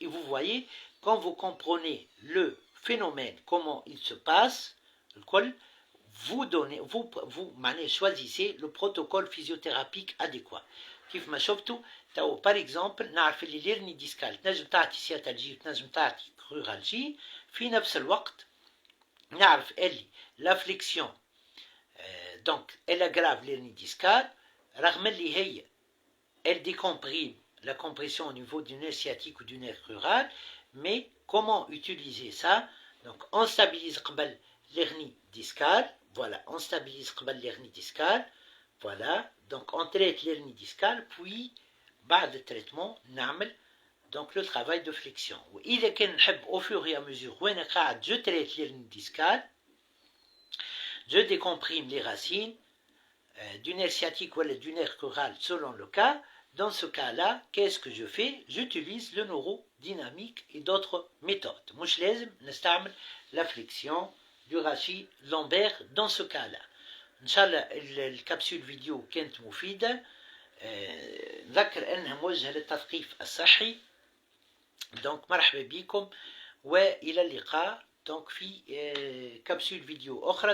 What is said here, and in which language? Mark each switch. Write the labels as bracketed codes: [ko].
[fr] Et vous voyez, quand vous comprenez le phénomène, comment il se passe, vous choisissez le protocole physiothérapique adéquat. [ar] كيف ما شفتوا تو par exemple نعرف اللي ليرني ديسكال تنجم تعطي سياتالجي وتنجم تعطي كرورالجي في نفس الوقت. [fr] نعرف اللي لا فليكسيون دونك elle aggrave l'hernie discale [ar] رغم اللي هي [fr] elle décomprime la compression au niveau du nerf sciatique ou du nerf crural. Mais comment utiliser ça? Donc on stabilise قبل l'hernie discale. Voilà, on stabilise قبل l'hernie discale. Voilà, donc on traite l'hernie discale, puis بعد le traitement نعمل donc le travail de flexion. [ar] وإذا كان نحب [fr] au fur et à mesure [ar] وأنا قاعد [fr] je traite l'hernie discale, je décomprime les racines du nerf sciatique ou du nerf crural selon le cas. Dans ce cas-là, qu'est-ce que je fais? J'utilise le neurodynamique et d'autres méthodes. [ar] مش لازم نستعمل [fr] la flexion du rachis lombaire dans ce cas-là. [ar] إن شاء الله الكبسول فيديو كانت مفيدة. نذكر أنها موجهة للتثقيف الصحي. دونك مرحبا بكم وإلى اللقاء. دونك في كبسول فيديو أخرى.